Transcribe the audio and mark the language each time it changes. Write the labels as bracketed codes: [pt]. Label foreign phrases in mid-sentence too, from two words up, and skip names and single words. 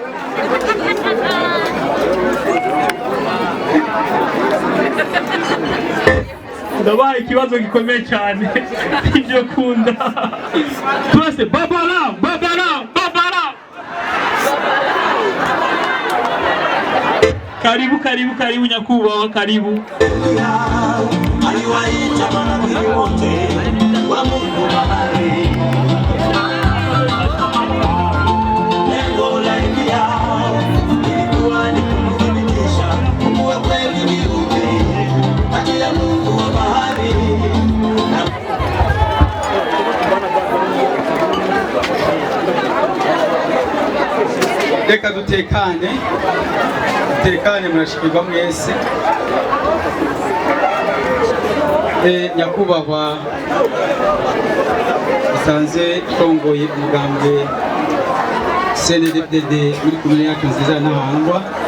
[rn] ndabaye ikibazo gikomeye cyane ibyo kunda twese babara babara babara [sw] Karibu karibu karibu nyakubahwa, karibu. Aliwaita manabii wote wa Mungu bahari. Lengo la Elia ilikuwa ni kumthibitisha Mungu wa kweli ni upi, kati ya Mungu wa bahari. [rn] Reka dutekane murashikirwa mwese. Nyakubahwa usanze tongoye umugambwe CNDD muri komune yacu nziza Ntahangwa.